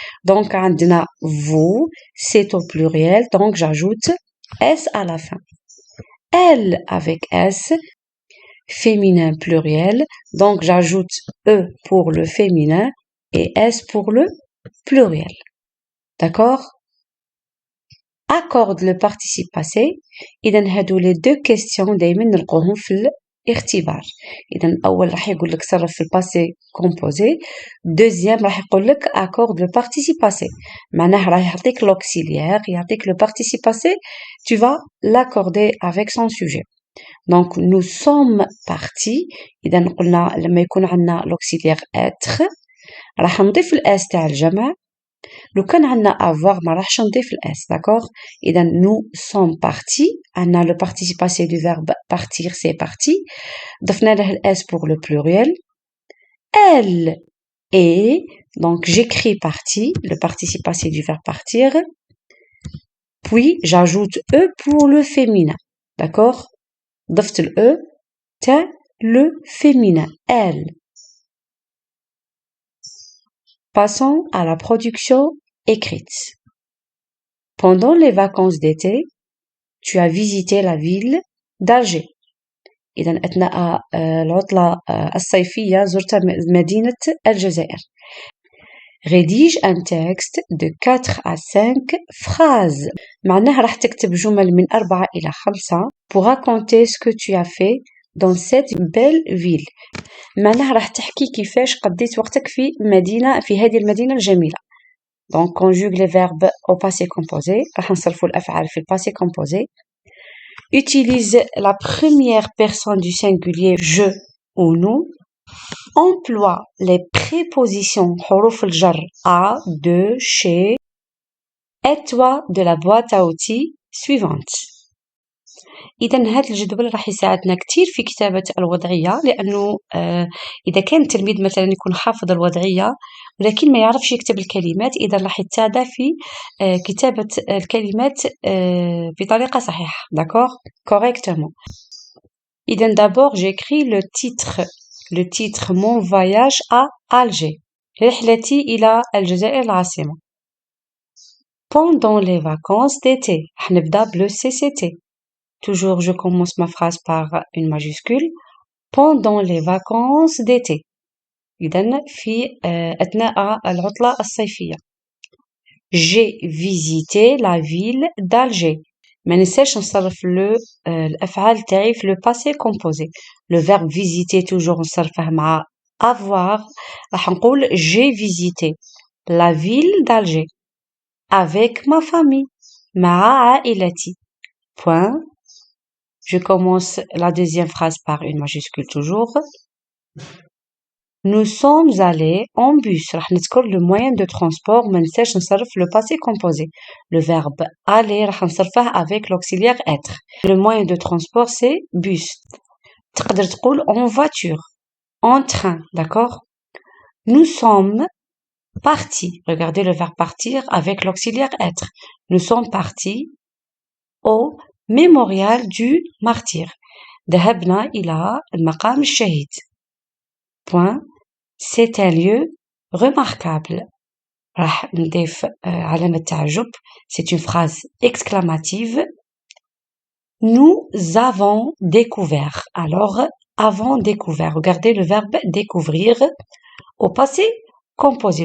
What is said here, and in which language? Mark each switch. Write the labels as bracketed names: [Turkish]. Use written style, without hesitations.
[French] Donc, [Arabic] عندنا [French] vous, c'est au pluriel, donc j'ajoute S à la fin. Elle avec S, féminin pluriel, donc j'ajoute E pour le féminin et S pour le pluriel. D'accord? Accorde le participe passé. [Arabic] إذن هادو [French] les deux questions [Arabic] دايما نلقوهم في الاختبار. إذن أول راح يقول لك صرف في الباسé composé. [French] Deuxième [Arabic] راح يقول لك [French] accorde le participe passé. [Arabic] معناه راح يعطيك [French] l'auxiliaire, [Arabic] يعطيك [French] le participe passé. Tu vas l'accorder avec son sujet. Donc nous sommes partis. [Arabic] إذن قلنا لما يكون عندنا [French] l'auxiliaire être [Arabic] راح نضيف الاس تاع الجمع. لو كان عندنا avoir ما راحش نضيف الاس. [French] d'accord. إذا nous sommes partis. عندنا le participe passé du verbe partir, c'est parti. [Arabic] ضفنا له الاس [French] pour le pluriel. Elle est, donc j'écris parti, le participe passé du verbe partir. Puis j'ajoute E pour le féminin. d'accord. [Arabic] ضفت ال E تاع [French] le féminin. [Arabic] Elle. [French] Passons à la production écrite. Pendant les vacances d'été, tu as visité la ville d'Alger. [Arabic] إذن أثناء العطلة الصيفية زرت مدينة الجزائر. [French] Rédige un texte de 4 à 5 phrases. [Arabic] معناها راح تكتب جمل من 4 إلى 5 [French] pour raconter ce que tu as fait dans cette belle ville. [Arabic] معناها راح تحكي كيفاش قضيت وقتك في هذه المدينة الجميلة. [French] Donc, conjugue les verbes au passé composé. [Arabic] راح نصرفوا الأفعال في [French] le passé composé. Utilise la première personne du singulier je ou nous. Emploie les prépositions [Arabic] حروف الجر [French] à, de, chez. Aide-toi de la boîte à outils suivante. [Arabic] إذا هذا الجدول راح يساعدنا كتير في كتابة الوضعية، لأنه إذا كان التلميذ مثلا يكون حافظ الوضعية ولكن ما يعرفش يكتب الكلمات، إذا راح يتساعد في كتابة الكلمات بطريقة صحيحة. [French] d'accord correctement. إذا d'abord j'écris le titre mon voyage à Alger. [Arabic] رحلتي إلى الجزائر العاصمة. [French] Pendant les vacances d'été. [Arabic] حنبدأ بلو CCT. [French] Toujours, je commence ma phrase par une majuscule. Pendant les vacances d'été. [Arabic] إذن في أثناء العطلة الصيفية. [French] J'ai visité la ville d'Alger. [Arabic] ما ننساش نصرف الأفعال تاعي في [French] le passé composé. Le verbe visiter toujours [Arabic] نصرفه [French] مع avoir. [Arabic] راح نقول [French] j'ai visité la ville d'Alger avec ma famille. [Arabic] مع عائلتي. Point. [French] Je commence la deuxième phrase par une majuscule toujours. Nous sommes allés en bus. [Arabic] راح نذكر [French] le moyen de transport. [Arabic] ما ننساش نصرف [French] le passé composé. Le verbe aller [Arabic] راح نصرفه [French] avec l'auxiliaire être. Le moyen de transport c'est bus. [Arabic] تقدر تقول [French] en voiture, en train, d'accord. Nous sommes partis. Regardez le verbe partir avec l'auxiliaire être. Nous sommes partis au mémorial du martyr. [Arabic] ذهبنا إلى المقام الشهيد. [French] Point. C'est un lieu remarquable. [Arabic] راح نضيف علامة تعجب. [French] C'est une phrase exclamative. Nous avons découvert. Alors, avons découvert. Regardez le verbe découvrir. Au passé, composé.